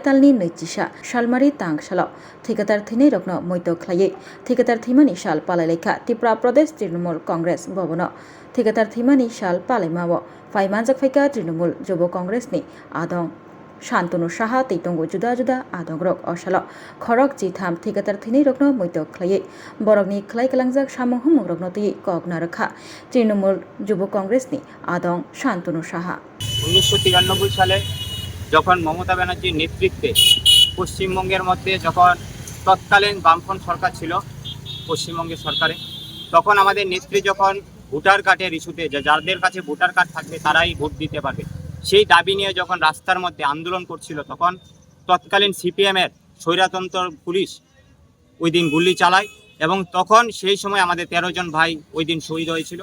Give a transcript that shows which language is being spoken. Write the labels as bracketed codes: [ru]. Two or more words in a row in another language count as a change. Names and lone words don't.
[trp] तालनि नैजिसा सालमारि तांसालाव थैकातार थैनाय रकनो मैत ख्लायै थैकातार थैमानि साल पालायलायखा त्रिपुरा प्रदेश तृणमूल कांग्रेस भवनो थैकातार थैमानि साल पालायमाव फाइमानजाक फाइका तृणमूल युव कांग्रेसनि आदं शान्तनु साहा तैतंगो जुदा जुदा आदंग्रक असालो खरक जिथाम थैकातार थैनाय रकनो मैत ख्लायै बरकनि ख्लाय कलांजाक सामु हुमुक रकनो तै कगना रखा तृणमूल युव कांग्रेसनि आदं शान्तनु साहा [bn] 1993 সালে যখন মমতা ব্যানার্জির নেতৃত্বে পশ্চিমবঙ্গের মধ্যে যখন তৎকালীন বামফ্রন্ট সরকার ছিল পশ্চিমবঙ্গের সরকারে তখন আমাদের নেত্রী যখন [en] voter card's [bn] ইস্যুতে যাদের কাছে [en] voter card [bn] থাকবে তারাই ভোট দিতে পারবে সেই দাবি নিয়ে যখন রাস্তার মধ্যে আন্দোলন করছিল তখন তৎকালীন সিপিএমের স্বৈরতন্ত্র পুলিশ ওই দিন গুলি চালায় এবং তখন সেই সময় আমাদের 13 জন ভাই ওই দিন শহীদ হয়েছিল।